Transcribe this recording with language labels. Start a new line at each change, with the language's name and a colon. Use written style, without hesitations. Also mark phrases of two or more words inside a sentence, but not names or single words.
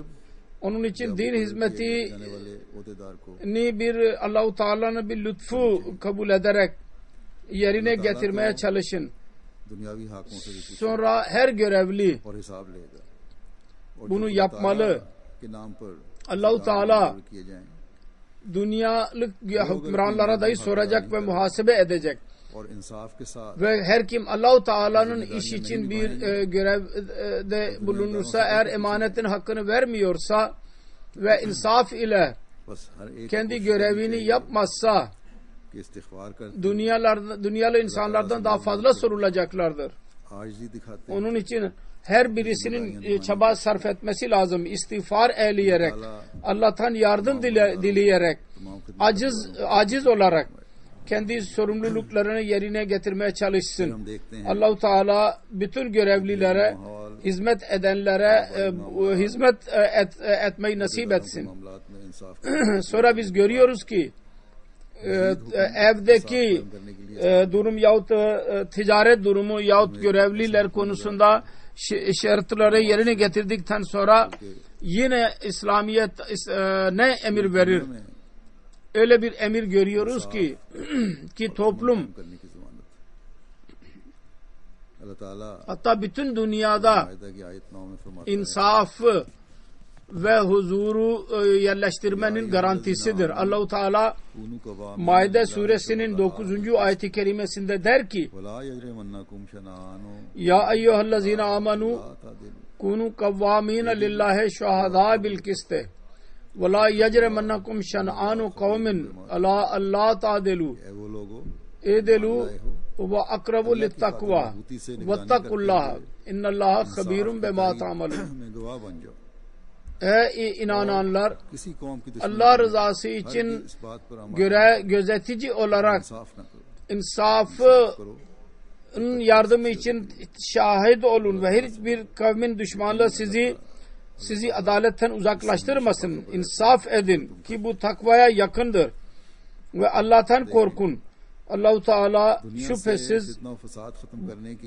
Turkish: Onun için din hizmeti
Urdu: جانے والے عہدیدار کو
Turkish: ni bir Allah-u Teala'nın bir lütfu kabul ederek yerine getirmeye çalışın.
Urdu: دنیاوی حاکموں سے بھی پوچھے
Turkish: Sonra her görevli
Urdu: اور حساب لے گا اور
Turkish: bunu
Urdu: जो
Turkish: yapmalı.
Urdu: کے نام پر
Turkish: Allah-u Teala
Urdu: کیے جائیں
Turkish: dünyalık hükümranlara dahi soracak ve muhasebe edecek.
Urdu: اور انصاف کے ساتھ
Turkish: Ve her kim Allah-u Teala'nın iş için bir görevde bulunursa, eğer emanetin hakkını vermiyorsa ve insaf ile
Urdu: بس ہر ایک
Turkish: kendi görevini yapmazsa
Urdu: کے استغفار کرتے
Turkish: dünyalı insanlardan daha fazla sorulacaklardır.
Urdu: عاجزی دکھاتے ہیں.
Turkish: Onun için her birisinin çaba sarf etmesi lazım. İstiğfar eyleyerek, Allah'tan yardım dileyerek, aciz olarak kendi sorumluluklarını yerine getirmeye çalışsın. Allah-u Teala bütün görevlilere, hizmet edenlere hizmet etmeyi nasip etsin.
Urdu: معاملات میں انصاف
Turkish: Sonra biz görüyoruz ki evdeki durum yahut ticaret durumu yahut görevliler konusunda şartları yerine getirdikten sonra yine İslamiyet ne emir verir? Öyle bir emir görüyoruz ki toplum
Urdu: کرنے کی ضمانت۔ اللہ تعالیٰ
Turkish: hatta bütün dünyada
Urdu: مائدہ کی آیت 9 میں فرماتا ہے
Turkish: insafı ve huzuru yerleştirmenin garantisidir. Allah-u Teala
Arabic: كونوا قوام
Turkish: Maide suresinin 9. ayeti kerimesinde der ki
Arabic: ولا يجرمنكم شنآن يا أيها الذين آمنوا لا تعدلوا كونوا قوامين لله شهداء بالقسط ولا يجرمنكم شنآن قوم على ألا تعدلوا
Urdu: اے وہ لوگو
Arabic: اعدلوا هو أقرب للتقوى واتقوا الله إن الله خبير بما تعملون.
Urdu: میں گواہ بن جاؤ.
Turkish: Ey inananlar,
Urdu: کسی قوم کی دشمنی
Turkish: Allah rızası için
Urdu: اس بات پر عمل
Turkish: gözetici olarak
Urdu: انصاف نہ کرو
Turkish: insafı
Urdu: करो
Turkish: yardımı için şahit olun ve hiçbir kavmin düşmanlığı sizi adaletten uzaklaştırmasın. İnsaf edin ki bu takvaya yakındır ve Allah'tan korkun. Allah-u Teala
Urdu: دنیا سے
Turkish: şüphesiz
Urdu: فتنہ اور فساد ختم کرنے کی